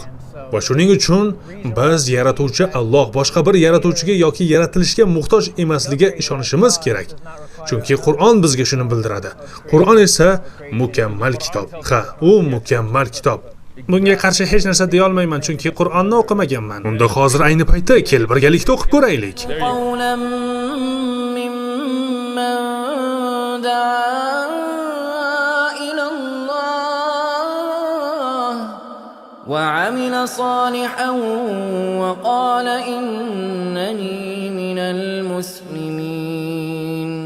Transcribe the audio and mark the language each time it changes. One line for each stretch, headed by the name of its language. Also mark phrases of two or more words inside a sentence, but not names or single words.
Uzbek: Va shuning uchun biz yaratuvchi Alloh boshqa bir yaratuvchiga yoki yaratilishga muhtoj emasligiga ishonishimiz kerak. Chunki Qur'on bizga shuni bildiradi. Qur'on esa mukammal kitob. Ha, u mukammal kitob. Bunga qarshi hech narsa deya olmayman, chunki Qur'onni o'qimaganman. Unda hozir ayni paytda kel birgalikda o'qib ko'raylik.
Arabic: قولا ممن دعا إلى الله وعمل صالحا وقال إنني من المسلمين